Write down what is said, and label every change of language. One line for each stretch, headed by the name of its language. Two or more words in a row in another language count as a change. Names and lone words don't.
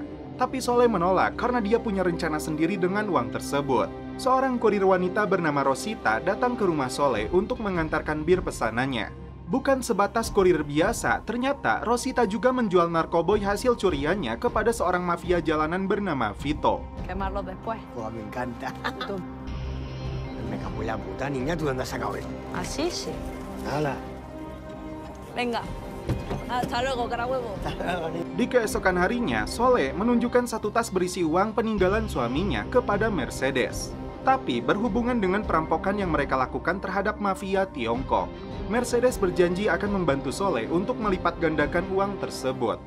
Indonesian: Tapi Sole menolak karena dia punya rencana sendiri dengan uang tersebut. Seorang kurir wanita bernama Rosita datang ke rumah Sole untuk mengantarkan bir pesanannya. Bukan sebatas kurir biasa, ternyata Rosita juga menjual narkoboy hasil curiannya kepada seorang mafia jalanan bernama Vito.
Spanish: Quemarlo después. Pues me encanta. Me cago en la puta, niña, ¿tú dónde has sacado esto? Así sí. Hala. Venga. Hasta luego, carahuevo.
Indonesian: Di keesokan harinya, Sole menunjukkan satu tas berisi uang peninggalan suaminya kepada Mercedes. Tapi berhubungan dengan perampokan yang mereka lakukan terhadap mafia Tiongkok, Mercedes berjanji akan membantu Sole untuk melipat gandakan uang tersebut.